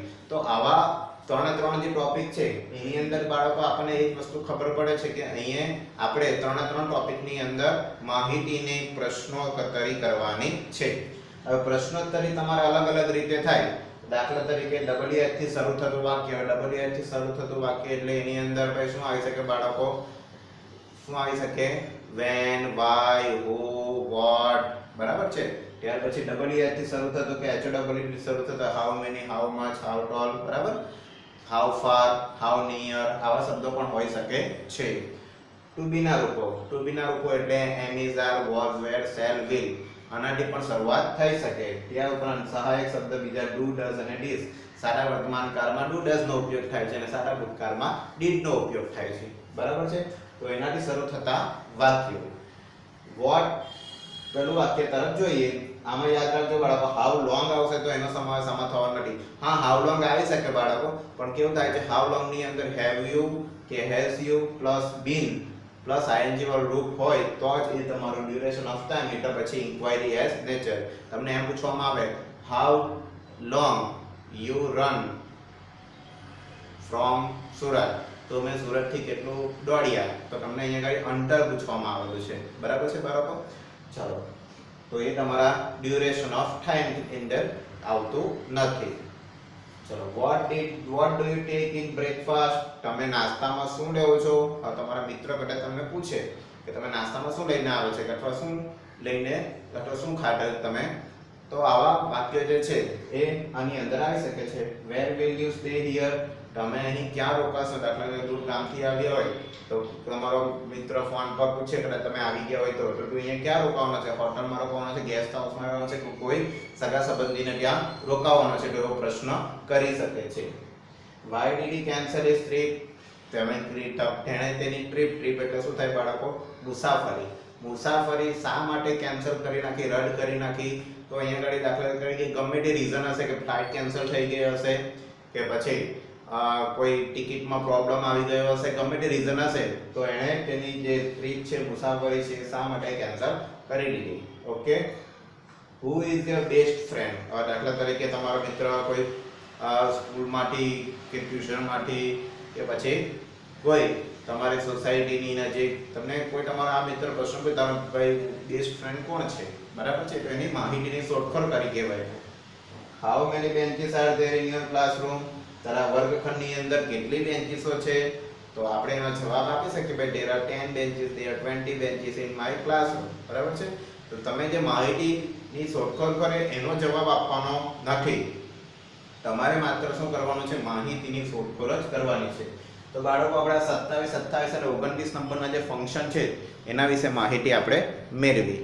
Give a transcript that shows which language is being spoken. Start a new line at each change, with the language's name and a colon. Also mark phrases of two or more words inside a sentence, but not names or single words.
Gujarati: તો આવા ત્રણ જે ટોપિક છે એની અંદર બાળકો આપણને એક વસ્તુ ખબર પડે છે કે અહીંયા આપણે ત્રણ ટોપિકની અંદર માહિતીની પ્રશ્નોત્તરી કરવાની છે. હવે પ્રશ્નોત્તરી તમારે અલગ અલગ રીતે થાય. દાખલા તરીકે WH થી શરૂ થતું વાક્ય, WH થી શરૂ થતું વાક્ય એટલે એની અંદર ભાઈ શું આવી શકે બાળકો? શું આવી શકે?
English: when, why, who, what,
Gujarati: બરાબર છે. ત્યાર પછી WH થી શરૂ થતું કે HW થી શરૂ થતું
English: how many, how much, how tall,
Gujarati: બરાબર,
English: how far, how near,
Gujarati: આવા શબ્દો પણ હોઈ શકે છે.
English: to be
Gujarati: ના રૂપો એટલે
English: am, is, are, was, were, shall, will
Gujarati: આનાથી પણ શરૂઆત થઈ શકે. ત્યાં ઉપરાંત સહાયક શબ્દ બીજા
English: do, does
Gujarati: અને did. સારા વર્તમાન કાળમાં
English: do, does
Gujarati: નો ઉપયોગ થાય છે અને સારા ભૂતકાળમાં did નો ઉપયોગ થાય છે, બરાબર છે. તો એનાથી શરૂ થતા વાક્યો. what પેલું વાક્ય તરફ જોઈએ. આમાં યાદ રાખજો બાળકો,
English: how long
Gujarati: આવશે તો એનો સમાવેશ આમાં થવાનો નથી. હા,
English: how long
Gujarati: આવી શકે બાળકો, પણ કેવું થાય છે
English: how long
Gujarati: ની અંદર
English: have you
Gujarati: કે
English: has you plus been
Gujarati: પ્લસ ing વાળું રૂપ હોય તો જ એ તમારું
English: duration of time
Gujarati: એટલે પછી
English: inquiry as nature.
Gujarati: તમને એમ પૂછવામાં આવે
English: how long you run from
Gujarati: સુરત, તો મેં સુરતથી કેટલું દોડ્યા, તો તમને અહીંયા આગળ અંતર પૂછવામાં આવેલું છે, બરાબર છે બાળકો. ચાલો, તો એ તમારા
English: duration of time
Gujarati: અંદર આવતું નથી. ચલો,
English: what do you take in breakfast?
Gujarati: તમે નાસ્તામાં શું લેવો છો? આ તમારા મિત્ર કદાચ તમને પૂછે કે તમે નાસ્તામાં શું લઈને આવે છે અથવા શું લઈને અથવા શું ખાધા તમે, તો આવા વાક્યો જે છે એ આની અંદર આવી શકે છે.
English: where will you stay here?
Gujarati: તમે અહીં ક્યાં રોકાશો? દાખલા તરીકે દૂર ગામથી આવ્યા હોય તો તમારો મિત્ર ફોન પર પૂછે કે તમે આવી ગયા હોય તો તું અહીંયા ક્યાં રોકાવાનો છે? હોટલમાં રોકાવાનો છે, ગેસ્ટ હાઉસમાં રોકાવાનો છે, કોઈ સગા સંબંધીને ત્યાં રોકાવાનો છે, તો એવો પ્રશ્ન કરી શકે છે.
English: why did he cancel his trip?
Gujarati: તેણે તેની ટ્રીપ એટલે શું થાય બાળકો? મુસાફરી શા માટે કેન્સલ કરી નાખી, રદ કરી નાખી? તો અહીંયા આગળ દાખલા તરીકે ગમે તે રીઝન હશે કે ફ્લાઇટ કેન્સલ થઈ ગઈ હશે કે પછી કોઈ ટિકિટમાં પ્રોબ્લેમ આવી ગયો હશે, ગમે તે રીઝન હશે તો એણે તેની જે ટ્રીપ છે, મુસાફરી છે, શા માટે કેન્સલ કરી દીધી. ઓકે.
English: who is your best friend?
Gujarati: દાખલા તરીકે તમારો મિત્ર કોઈ સ્કૂલમાંથી કે ટ્યુશનમાંથી કે પછી કોઈ તમારી સોસાયટીની નજીક તમને કોઈ તમારો આ મિત્ર પ્રશ્ન પૂછે તારો ભાઈ
English: best friend
Gujarati: કોણ છે, બરાબર છે, તો એની માહિતીની શોધખોળ કરી કહેવાય.
English: how many benches are there in your classroom?
Gujarati: તારા વર્ગખંડની અંદર કેટલી બેન્ચીસો છે? તો આપણે એનો જવાબ આપી શકીએ ભાઈ
English: there are 10 benches, there are 20 benches in my classroom,
Gujarati: બરાબર છે. તો તમે જે માહિતીની શોધખોળ કરે એનો જવાબ આપવાનો નથી, તમારે માત્ર શું કરવાનું છે? માહિતીની શોધખોળ જ કરવાની છે. તો બાળકો આપણા 27, 28 અને 29 નંબરના જે ફંક્શન છે એના વિશે માહિતી આપણે મેળવી.